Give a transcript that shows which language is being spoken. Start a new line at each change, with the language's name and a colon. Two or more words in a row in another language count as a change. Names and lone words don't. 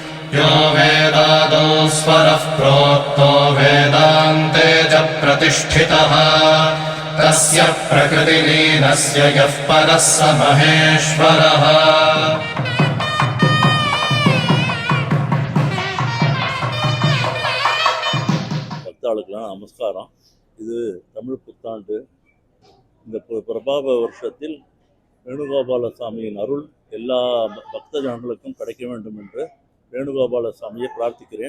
Sanskrit: यो वेदादौ स्वरः प्रोक्तो वेदान्ते च प्रतिष्ठितः तस्य प्रकृतिलीनस्य यः परः स महेश्वरः.
Tamil: பக்தாளுக்கெல்லாம் நமஸ்காரம். இது தமிழ் புத்தாண்டு. இந்த பிரபாப வருஷத்தில் வேணுகோபால சாமியின் அருள் எல்லா பக்த ஜனங்களுக்கும் கிடைக்க வேண்டும் என்று வேணுகோபால சாமியை பிரார்த்திக்கிறேன்.